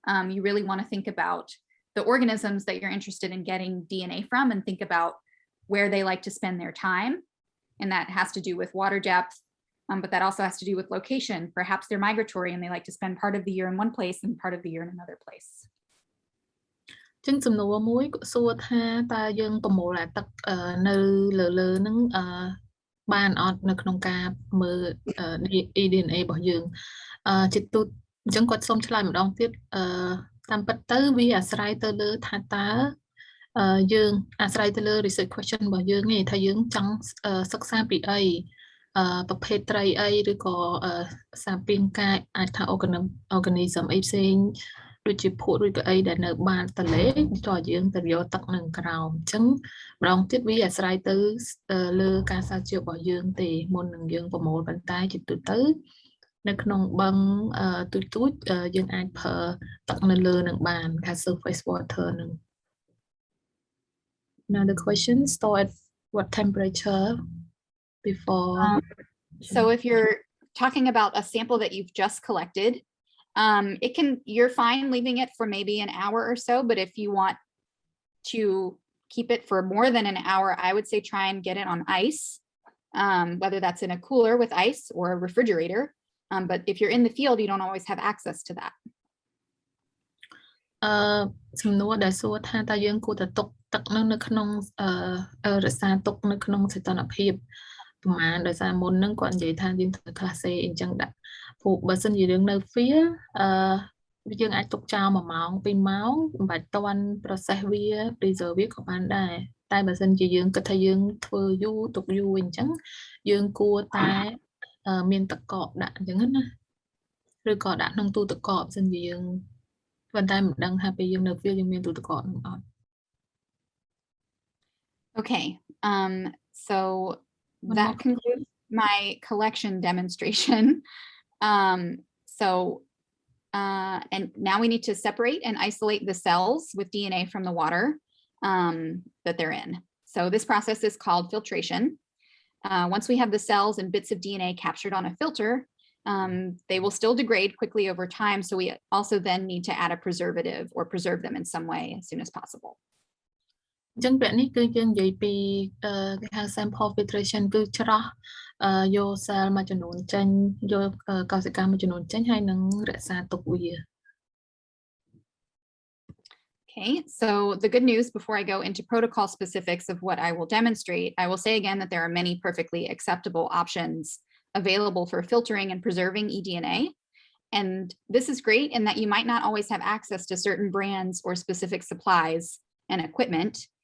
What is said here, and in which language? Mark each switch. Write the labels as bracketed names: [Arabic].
[English] You really want to think about the organisms that you're interested in getting DNA from and think about where they like to spend their time. And that has to do with water depth, but that also has to do with location. Perhaps they're migratory and they like to spend part of the year in one place and part of the year in another place. [Khmer] ចឹងសំណួរមួយសួរថាតើយើងប្រមូលអាទឹកនៅលើនឹងបានអត់នៅក្នុងការមើល eDNA របស់យើងជាទូអញ្ចឹងគាត់សូមឆ្លើយម្ដងទៀតតាមពិតទៅវាអាស្រ័យទៅលើថាតើ យើងអាស្រ័យទៅលើ research question របស់យើងឯងថាយើងចង់សិក្សាពីអីប្រភេទត្រីអីឬក៏សារពាង្គកាយអាចថា organism អីផ្សេងដូចជាភក់ឬក៏អីដែលនៅបានទន្លេតើយើងទៅយកទឹកនៅក្រោមអញ្ចឹងម្ដងទៀតវាអាស្រ័យទៅ លើការស្រាវជ្រាវរបស់យើងទេមុននឹងយើងប្រមូលប៉ុន្តែជាទូទៅនៅក្នុងបឹងទូចយើងអាចប្រើទឹកនៅលើនឹងបានថា surface water នឹង [English] Another question, store at what temperature before? So if you're talking about a sample that you've just collected, you're fine leaving it for maybe an hour or so, but if you want to keep it for more than an hour, I would say try and get it on ice, whether that's in a cooler with ice or a refrigerator. But if you're in the field, you don't always have access to that. [Khmer] សំណួរដែលសួរថាតើយើងគួរតែទុកទឹកនៅក្នុងរក្សាទុកនៅក្នុងសីតុណ្ហភាពប្រហែលដោយសារមុនហ្នឹងគាត់និយាយថាយើងត្រូវ class A អញ្ចឹងដាក់ព្រោះបើសិនជាយើងនៅ field យើងអាចទុកចោល1ម៉ោង2ម៉ោងមិនបាច់តន់ process វា preserve វាក៏បានដែរតែបើសិនជាយើងគិតថាយើងធ្វើយូរទុកយូរអញ្ចឹងយើងគួរតែ មានទឹកកកដាក់អញ្ចឹងណាឬក៏ដាក់ក្នុងទូទឹកកកបើសិនជាយើងប៉ុន្តែមិនដឹងថាពេលយើងនៅ field យើងមានទូទឹកកកនោះអត់ [English] Okay, so that concludes my collection demonstration. And now we need to separate and isolate the cells with DNA from the water that they're in. So this process is called filtration. Once we have the cells and bits of DNA captured on a filter, they will still degrade quickly over time. So we also then need to add a preservative or preserve them in some way as soon as possible. [Khmer] អញ្ចឹងពាក់នេះគឺយើងនិយាយពីគេហៅ sample filtration គឺច្រោះយក cell មួយចំនួនចេញយកកោសិកាមួយចំនួនចេញហើយនឹងរក្សាទុកវា [English] Okay, so the good news before I go into protocol specifics of what I will demonstrate, I will say again that there are many perfectly acceptable options available for filtering and preserving eDNA. And this is great in that you might not always have access to certain brands or specific supplies and equipment.